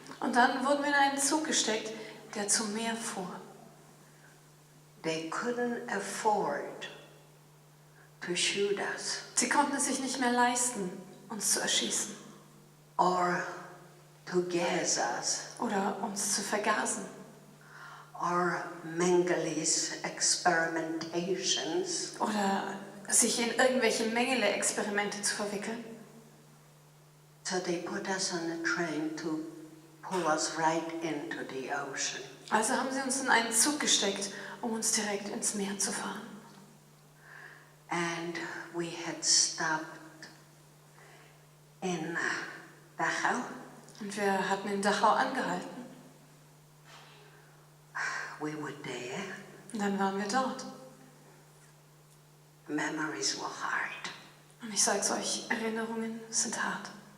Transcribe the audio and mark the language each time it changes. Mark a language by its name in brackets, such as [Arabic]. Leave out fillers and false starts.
[German] und dann wurden wir in einen Zug gesteckt, der zum Meer fuhr. [English] They couldn't afford to shoot us [German] Sie konnten es sich nicht mehr leisten, uns zu erschießen [English] or to gas us [German] oder uns zu vergasen [English] or Mengeles experimentations. [German] oder sich in irgendwelche Mengele-Experimente zu verwickeln. [English] So they put us on a train to pull us right into the ocean. [German] Also haben sie uns in einen Zug gesteckt, um uns direkt ins Meer zu fahren. [English] And we had stopped in Dachau. [German] Und wir hatten in Dachau angehalten. [English] We were there. [German] Und dann waren wir dort. [English] Memories were hard. [German] Und ich sag's euch, Erinnerungen sind hart.